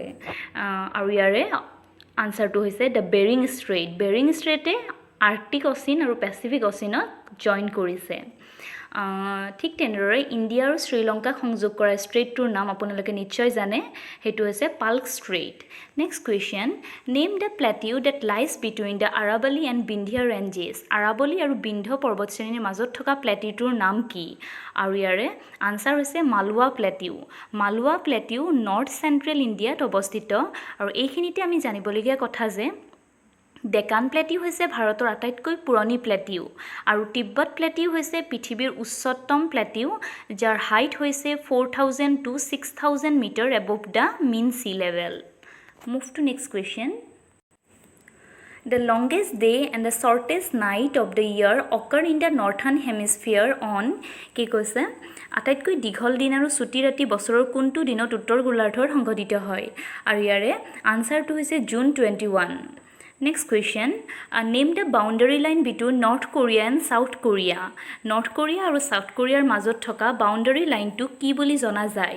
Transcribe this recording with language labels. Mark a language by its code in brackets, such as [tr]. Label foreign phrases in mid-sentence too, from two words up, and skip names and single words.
[as] আৰু ইয়াৰে আনসাৰটো হৈছে [en] the Bering Strait. [as] বেৰিং ষ্ট্ৰেইটে আৰ্কটিক অচিন আৰু পেচিফিক অচিনক জইন কৰিছে। ঠিক তেনেদৰে ইণ্ডিয়া আৰু শ্ৰীলংকাক সংযোগ কৰা ষ্ট্ৰেইটটোৰ নাম আপোনালোকে নিশ্চয় জানে, সেইটো হৈছে পাল্ক ষ্ট্ৰেইট। [en] Next question, name the plateau that lies between the Aravali and Vindhya ranges. [as] আৰাবলী আৰু বিন্ধ্য পৰ্বতশ্ৰেণীৰ মাজত থকা প্লেটিউটোৰ নাম কি? আৰু ইয়াৰে আনসাৰ হৈছে মালৱা প্লেটিউ। মালৱা প্লেটিউ নৰ্থ চেণ্ট্ৰেল ইণ্ডিয়াত অৱস্থিত আৰু এইখিনিতে আমি জানিবলগীয়া কথা যে ডেকান প্লেটিউ হৈছে ভাৰতৰ আটাইতকৈ পুৰণি প্লেটিউ আৰু তিব্বত প্লেটিউ হৈছে পৃথিৱীৰ উচ্চতম প্লেটিউ যাৰ হাইট হৈছে 4000 to 6000 [en] meter above the mean sea level. move to next question, The longest day and the shortest night of the year occur in the northern hemisphere on, [as] কি কৈছে আটাইতকৈ দীঘল দিন আৰু ছুটি ৰাতি বছৰৰ কোনটো দিনত উত্তৰ গোলাৰ্ধত সংঘটিত হয়? আৰু ইয়াৰে আনসাৰটো হৈছে জুন 21। [en] Next question, name the boundary line between North Korea and South Korea. [as] নৰ্থ কোৰিয়া আৰু ছাউথ কোৰিয়াৰ মাজত থকা [en] boundary line [as] কি বুলি জনা যায়?